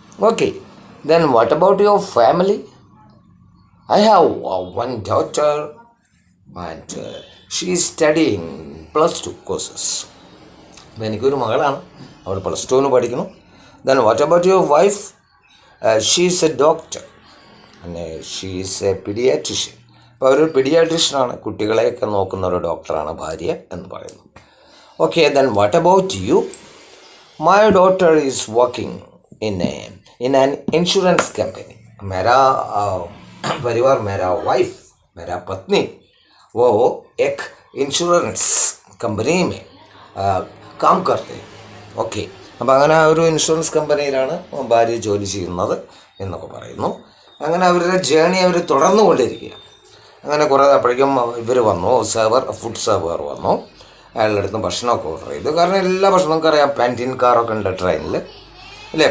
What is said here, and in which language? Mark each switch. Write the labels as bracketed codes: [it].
[en] Okay, then what about your family? I have one daughter, and she is studying +2 courses. [ml] അപ്പോൾ എനിക്കൊരു മകളാണ്, അവൾ +2 പഠിക്കുന്നു. [en] Then what about your wife? She is a doctor. She's a paediatrician. [ml] അപ്പോൾ അവരൊരു പീഡിയാട്രിഷ്യനാണ്, കുട്ടികളെയൊക്കെ നോക്കുന്ന ഒരു ഡോക്ടറാണ് ഭാര്യ എന്ന് പറയുന്നു. [en] Okay, then what about you? My daughter is working in an insurance company. [hi] मेरा परिवार, मेरा वाइफ, मेरा पत्नी, वो एक इंश्योरेंस कंपनी में काम करते हैं. [ml] ഓക്കെ, അപ്പോൾ അങ്ങനെ ഒരു ഇൻഷുറൻസ് കമ്പനിയിലാണ് ഭാര്യ ജോലി ചെയ്യുന്നത് എന്നൊക്കെ പറയുന്നു. അങ്ങനെ അവരുടെ ജേണി അവർ തുടർന്നുകൊണ്ടിരിക്കുക. അങ്ങനെ കുറേ അപ്പോഴേക്കും ഇവർ വന്നു, ഫുഡ് സെർവർ വന്നു. അയാളുടെ അടുത്ത് ഭക്ഷണമൊക്കെ ഓർഡർ ചെയ്തു. കാരണം എല്ലാ ഭക്ഷണം നമുക്കറിയാം, പാൻറ്റീൻ കാറൊക്കെ ഉണ്ട് ട്രെയിനിൽ, അല്ലേ?